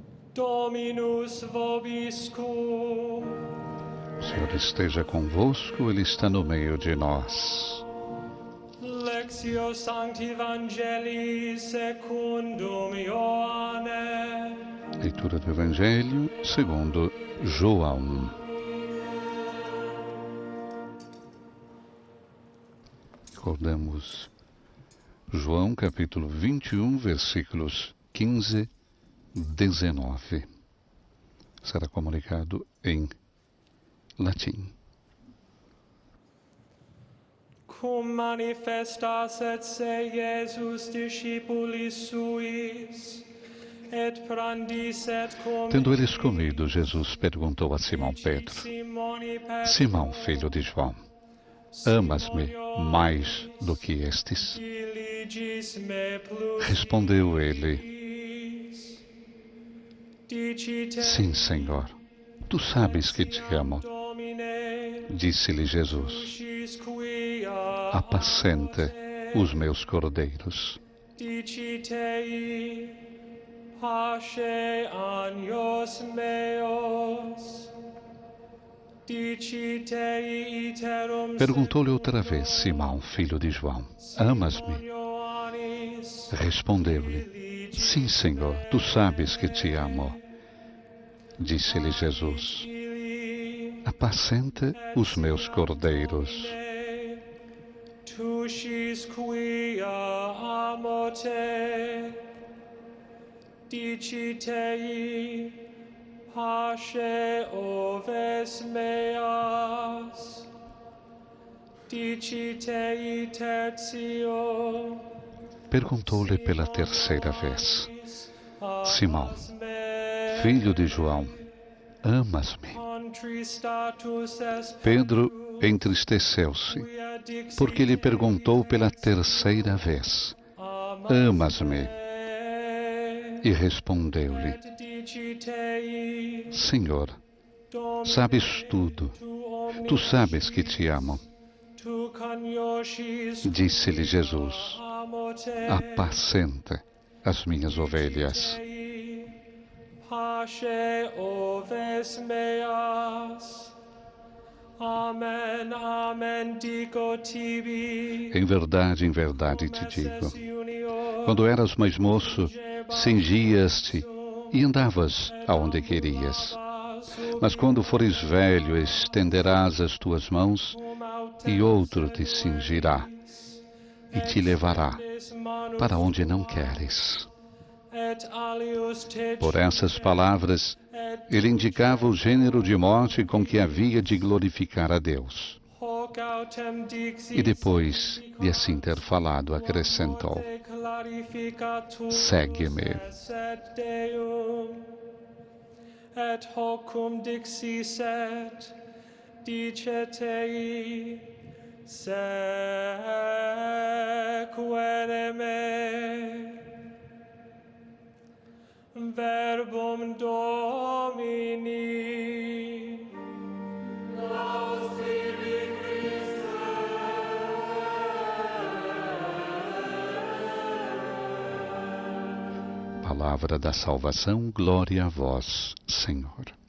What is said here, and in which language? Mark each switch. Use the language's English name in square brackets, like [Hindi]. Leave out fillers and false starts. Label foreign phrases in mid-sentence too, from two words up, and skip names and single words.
[Latin] Dominus vobiscum. [Portuguese] O Senhor esteja convosco, Ele está no meio de nós. [Latin] Lectio Sancti Evangelii secundum Ioannem. [Portuguese] Leitura do Evangelho segundo João. Recordamos João capítulo 21, versículos 15 e 19. Será comunicado em latim. [Latin] Cum manifestasset se Iesus discipulis suis, et prandisset cum... [Portuguese] Tendo eles comido, Jesus perguntou a Simão Pedro: Simão, filho de João, amas-me mais do que estes? Respondeu ele: Sim, Senhor, tu sabes que te amo. Disse-lhe Jesus: Apacenta os meus cordeiros. [Latin] Pasce agnos meos. [Portuguese] Perguntou-lhe outra vez Simão, filho de João: Amas-me? Respondeu-lhe: Sim, Senhor, tu sabes que te amo. Disse-lhe Jesus: Apacenta os meus cordeiros. [Latin] Tu scis quia amo te, dicitei, pasce oves meas, dicitei tertio. [Portuguese] Perguntou-lhe pela terceira vez: Simão, filho de João, amas-me? Pedro entristeceu-se, porque lhe perguntou pela terceira vez: Amas-me? E respondeu-lhe: Senhor, sabes tudo, tu sabes que te amo. Disse-lhe Jesus: Apacenta as minhas ovelhas. [Latin] Pasce oves meas. Amen, amen, digo tibi. [Portuguese] Em verdade te digo, quando eras mais moço, cingias-te e andavas aonde querias. Mas quando fores velho, estenderás as tuas mãos e outro te cingirá e te levará para onde não queres. Por essas palavras, ele indicava o gênero de morte com que havia de glorificar a Deus. E depois de assim ter falado, acrescentou: Segue-me. [Latin] Et hocum dixisset, dicetei, sequere me. Verbum Domini. Laus tibi, Christe. [Portuguese] Palavra da salvação, glória a vós, Senhor.